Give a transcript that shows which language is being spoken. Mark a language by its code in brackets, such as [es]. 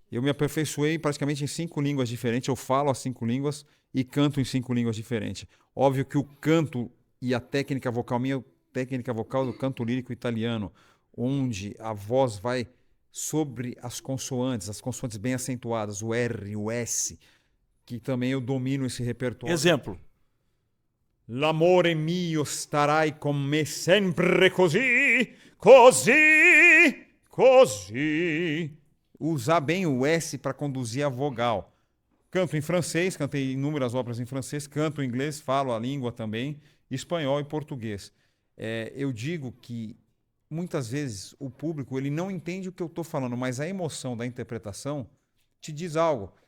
[pt] Eu me aperfeiçoei praticamente em 5 línguas diferentes, eu falo as 5 línguas e canto em 5 línguas diferentes. Óbvio que o canto e a técnica vocal, minha técnica vocal do canto lírico italiano, onde a voz vai sobre as consoantes bem acentuadas, o R, o S, que também eu domino esse repertório. Exemplo. [it] L'amore mio starai con me sempre così, così, così. [pt] Usar bem o S para conduzir a vogal. Canto em francês, cantei inúmeras óperas em francês, canto em inglês, falo a língua também, espanhol e português. Eu digo que muitas vezes o público ele não entende o que eu estou falando, mas a emoção da interpretação te diz algo.